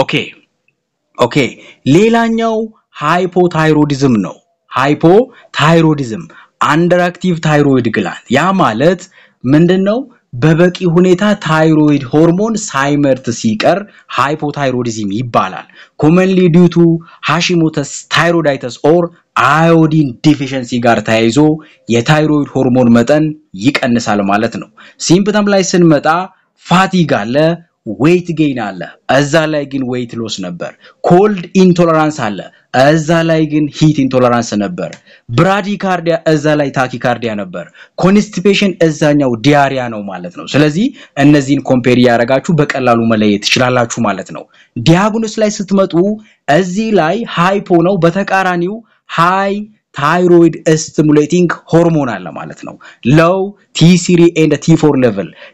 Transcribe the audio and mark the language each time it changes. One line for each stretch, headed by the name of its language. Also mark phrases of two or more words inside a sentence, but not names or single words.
Amharic: ኦኬ ሌላኛው ሃይፖታይሮይዲዝም ነው
English: hypothyroidism under active thyroid gland
Amharic: ያ ማለት ምንድነው በበቂ ሁኔታ
English: thyroid hormone
Amharic: ሳይመርት ሲቀር ሃይፖታይሮይዲዝም ይባላል
English: commonly due to Hashimoto's thyroiditis or iodine deficiency
Amharic: ጋር ተያይዞ የታይሮይድ ሆርሞን መጠን ይቀንሳል ማለት ነው ሲምፕተም ላይ ስንመጣ ፋቲግ አለ weight gain አለ እዛ ላይ ግን
English: weight loss
Amharic: ነበር
English: cold intolerance
Amharic: አለ እዛ ላይ ግን
English: heat intolerance
Amharic: ነበር bradycardia እዛ ላይ tachycardia ነበር constipation እዛኛው diarrhea ነው ማለት ነው ስለዚህ እነዚህን ኮምፔር ያረጋችሁ በቀላሉ መለየት ትችላላችሁ ማለት ነው ዲያግኖስ ላይ ስትመጡ እዚህ ላይ ሃይፖ ነው በተቃራኒው
English: high thyroid stimulating hormone
Amharic: አለ ማለት ነው
English: low T3 and T4 level